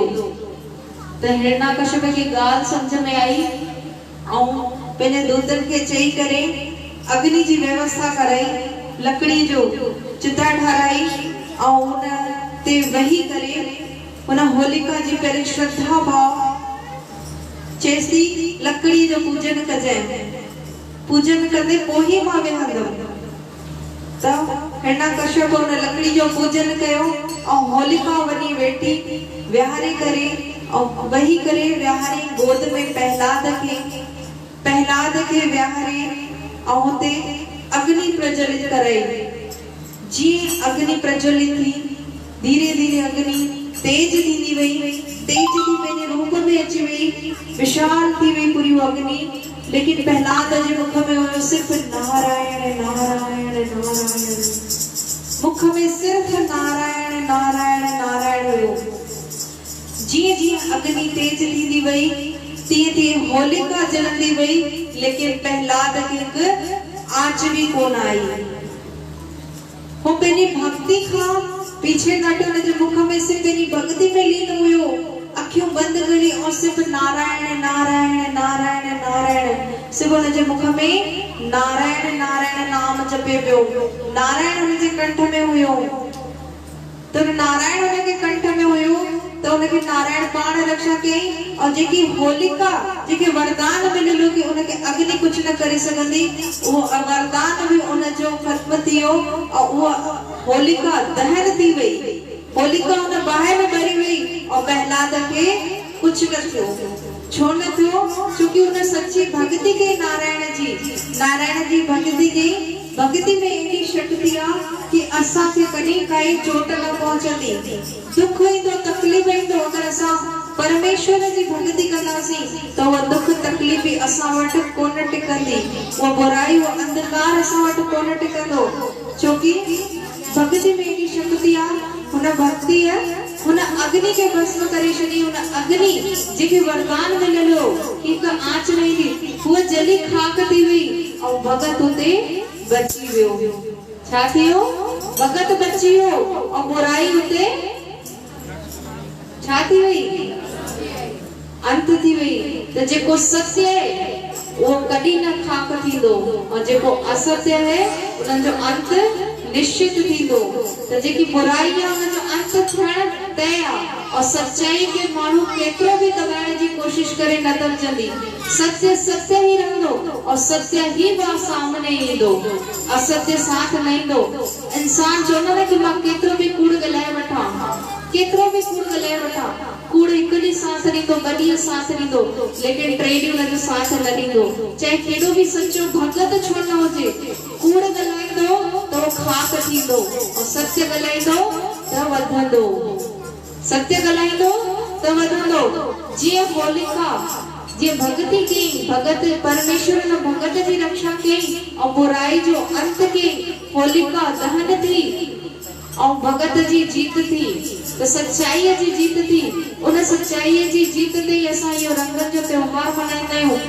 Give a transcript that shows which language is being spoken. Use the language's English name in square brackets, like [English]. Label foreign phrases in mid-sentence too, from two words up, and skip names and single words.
[Sindhi] तो हिरण्यकश्यप की गाल समझ में आई, और पेने दूतन के चई करे अग्नि जी व्यवस्था कराई, लकड़ी जो चिता ठाराई, और उन ते वही करे उन होलिका जी करे श्रद्धा भाव चेसी लकड़ी जो पूजन कजे, पूजन करदे पोही मां वेहंदम। तो हिरण्यकश्यप उन लकड़ी जो पूजन कयो, और होलिका वनी वेठी विहारे करे, और वही करे विहारे गोद में प्रहलाद के विहारे, और ते अग्नि प्रज्वलित कराई। जी अग्नि प्रज्वलित थी, धीरे धीरे अग्नि तेज थी वही, तेज थी पंहिंजे रूप में अची वही, विशाल थी वही पूरी अग्नि, लेकिन प्रहलाद जे मुख में हुयो सिर्फ नारायण नारायण नारायण, मुख में सिर्फ नारायण नारायण नारायण हुयो। जीअं जीअं अग्नि तेज थी वही, तीअं तीअं होलिका जलंदी वही, लेकिन प्रहलाद खे हिकु आंच भी कोन आई। वो पंहिंजी भक्ति खां पीछे नटो, हुनजे मुख में सिर्फ पंहिंजी भक्ति में लीन हुयो, अखियूं बंद करी, और सिर्फ नारायण नारायण नारायण नारायण, सिर्फ हुनजे मुख में नारायण नारायण नाम जपे पियो, नारायण हुनजे कंठ में हुयो। तो नारायण हुनके कंठ में हुयो, तो उनके नारायण पाण रक्षा कई, और जेकी होलिका जेके वरदान मिललो कि उनके अग्नि कुछ न करे सकंदी, वो वरदान भी उन जो खत्म थियो, और वो होलिका दहन थी वई, होलिका उन बाहि में भरी वई, और प्रहलाद के कुछ न थियो। छो न थियो? क्योंकि उन सच्ची भक्ति के नारायण जी भक्ति के, भक्ति में एडी शक्ति आ कि असा के कहीं काई चोट न पहुंचंदी, दुख इंदो तकलीफ इंदो, अगर असा परमेश्वर जी भक्ति कंदासी, तो वो दुख तकलीफ असा वट कोन टिकंदी, वो बुराई वो अंधकार असा वट कोन टिकंदो, क्योंकि भक्ति में एडी शक्ति आ, हुन भक्ति है, हुन अग्नि के भस्म करे छडी, हुन अग्नि जेके वरदान मिललो कि का आंच नहीं थी, वो जली खाक थी हुई, और भगत उते बची वियो। छा थियो? भगत बची वियो, और बुराई उते छा थी वई? अंत थी वई। तो जेको सत्य है वो कदी न खाक थींदो, और जेको असत्य है उन जो अंत निश्चित थींदो। तो जेकी बुराई है उन जो अंत थियण तय आ, और सच्चाई के माण्हू केतिरो भी दबाइण जी कोशिश करे न दबजंदी, सत्य सत्य ही रहंदो, और सत्य ही बा सामने ईंदो, असत्य साथ न ईंदो। इंसान चवंदो न कि मां केतिरो भी कूड़ ॻाल्हाए वठां, केतिरो भी कूड़ ॻाल्हाए वठां, कूड़ हिकु ॾींहुं साथ ॾींदो, ॿ ॾींहं साथ ॾींदो, लेकिन टे ॾींहं हुन जो साथ न ॾींदो। चाहे केॾो भी सच्चो भगत छो न हुजे, कूड़ ॻाल्हाईंदो त वो खाक थींदो, और सत्य ॻाल्हाईंदो त वधंदो, सत्य ॻाल्हाईंदो त वधंदो। जीअं होलिका जीअं भक्ति कई, भगत परमेश्वर न भगत जी रक्षा कई, और बुराई जो अंत कई, होलिका दहन थी, और भगत जी जीत थी, तो सच्चाई जी जीत थी। उन सच्चाई जी जीत ते असां इहो रंगनि जो त्योहार मनाईंदा आहियूं।